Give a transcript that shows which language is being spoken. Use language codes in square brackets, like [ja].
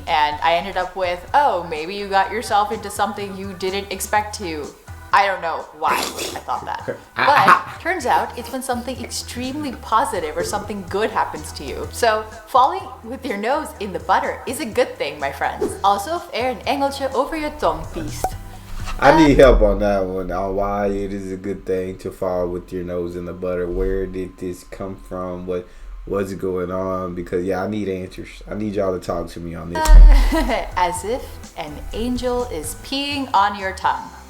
[en] And I ended up with, oh, maybe you got yourself into something you didn't expect to. I don't know why I thought that. But turns out it's when something extremely positive or something good happens to you. So falling with your nose in the butter is a good thing, my friends. [nl] Alsof een engeltje over je tong piest. [en] I need help on that one, on why it is a good thing to fall with your nose in the butter. Where did this come from? What's going on? Because yeah, I need answers. I need y'all to talk to me on this. As if an angel is peeing on your tongue.